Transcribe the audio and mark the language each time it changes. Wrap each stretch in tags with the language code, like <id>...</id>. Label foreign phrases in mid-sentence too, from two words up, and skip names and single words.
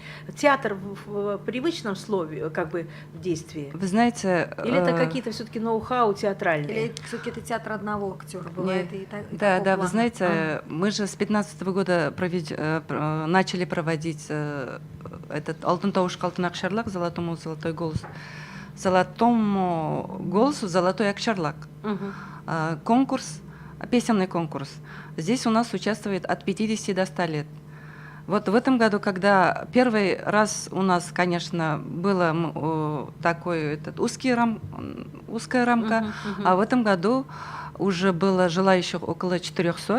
<ru>Театр в привычном слове, как бы в действии. Вы знаете... Или это какие-то все-таки ноу-хау театральные? Или все-таки это театр одного актера бывает и так. Да, да, вы плана. знаете, мы же с 2015 года начали проводить этот «Алтын тавыш алтын акчарлак», «Золотому золотой голос», «Золотому голосу золотой акчарлак». Конкурс, песенный конкурс. Здесь у нас участвует от 50 до 100 лет. Вот в этом году, когда первый раз у нас, конечно, было такой узкая рамка, а в этом году уже было желающих около 400.</ru>